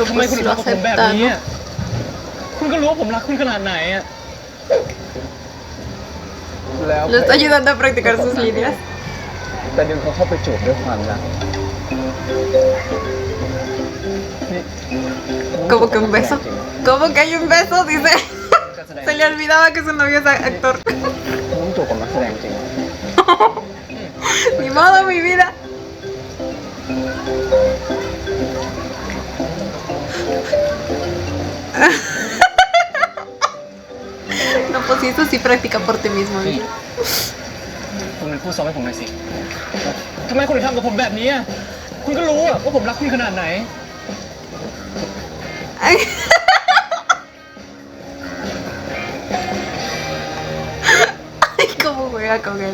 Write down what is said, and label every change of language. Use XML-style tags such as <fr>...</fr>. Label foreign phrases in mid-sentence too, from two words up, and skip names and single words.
<th>ทำไม</th> <es>pues</es> <th>คุณถึง</th> <es>lo</es> <th>ทำกับผมแบบ</th> <es>acepta,</es> <th>นี้</th> <es>¿no?</es> <th>อะคุณก็รู้ว่าผมรักคุณขนาดไหนอะ แล้ว</th> <es>Lo está ayudando a practicar sus líneas.</es> <th>แต่ดึงเขาเข้าไปจูบด้วยความรัก</th> <es>Como que un beso. ¿Cómo que hay un beso? Dice. Se le olvidaba que su novio es actor.</es> <th>คุณต้องจูบกับนักแสดงจริง</th> <es>Ni modo, mi vida. No, pues sí, eso sí practica por ti mismo, ¿no?</es> <th>คุณเป็นผู้ซ้อมให้ผมหน่อยสิ ทำไมคุณถึงทำกับผมแบบนี้อะคุณก็รู้อะว่าผมรักคุณขนาดไหน</th> <es>Ay. Ay, cómo juega con él.</es>